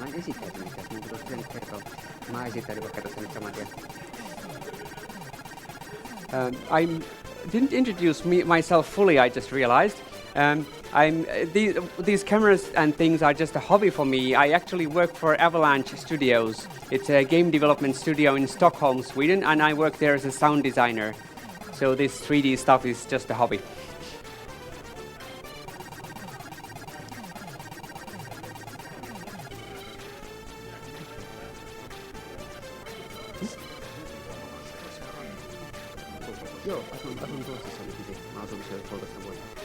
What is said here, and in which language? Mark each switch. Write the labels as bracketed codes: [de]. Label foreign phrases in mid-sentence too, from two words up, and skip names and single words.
[fi] Mä en esittäytynyt tässä, mun pitäisi pitänyt kertoa. Mä esittäydyn vaikka tässä nyt saman tien. [en] I didn't introduce myself fully, I just realized. These cameras and things are just a hobby for me. I actually work for Avalanche Studios. It's a game development studio in Stockholm, Sweden, and I work there as a sound designer. So this 3D stuff is just a hobby. [fi] Joo, asun Ruotsissa nyt. Mä asun siellä 3 vuotta.